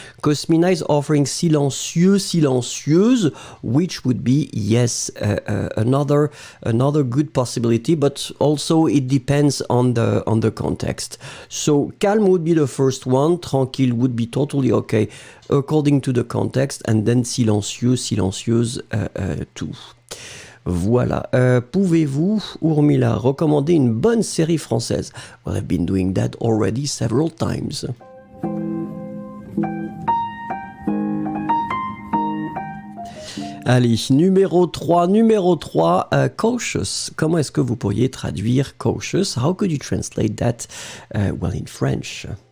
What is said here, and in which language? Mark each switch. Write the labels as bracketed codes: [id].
[en] Cosmina is offering silencieux, silencieuse, which would be, yes, another good possibility, but also it depends on the context. So calme would be the first one, tranquille would be totally okay according to the context, and then silencieux, silencieuse too. [fr] Voilà. Pouvez-vous, Urmila, recommander une bonne série française? [en] Well, I've been doing that already several times. [fr] Allez, numéro 3, cautious. Comment est-ce que vous pourriez traduire cautious? [en] How could you translate that, in French?